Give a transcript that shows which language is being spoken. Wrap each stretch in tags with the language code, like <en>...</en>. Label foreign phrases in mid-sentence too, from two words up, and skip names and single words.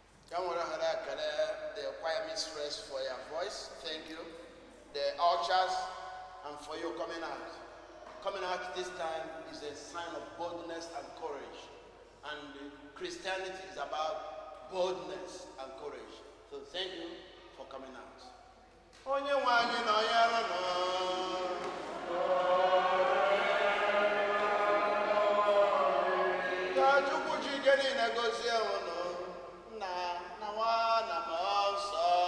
<ig>Ka m were ohere a kelee</ig> <en>the choir mistress for your voice. Thank you. The ushers, and for you coming out. Coming out this time is a sign of boldness and courage. And Christianity is about boldness and courage. So thank you for coming out.</en> <ig>Onye nwe anyị nọ ya nọ. Ka Chukwu ji ike niile gọzie unu. Nna, na Nwa, na Mmụọ Nsọ.</ig>